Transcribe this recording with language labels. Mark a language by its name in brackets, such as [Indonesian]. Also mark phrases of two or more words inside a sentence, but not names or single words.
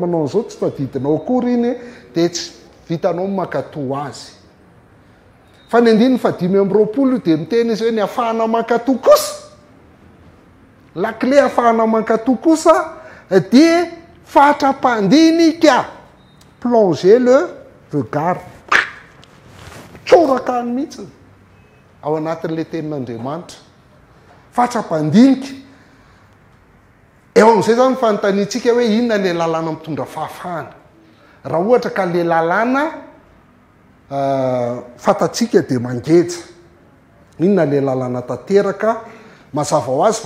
[Malagasy] manao an'izao tsy tadidinao akory iny dia tsy vitanao mankato azy fa ny andininy fa 5 amby 20 dia miteny izy hoe ny ahafahana mankato kosa lakle ahafahana mankato kosa dia fatra-pandinika [French] plonger le regard [Malagasy] tsoraka any mihitsy ao anatin'le tenin'Andriamanitra fatra-pandinika eo amin'izay zany fanontaniantsika hoe inona le lalàna mitondra fahafahana raha ohatra ka le lalàna fatatsika dia mangeja inona le lalàna tanteraka mazava ho azy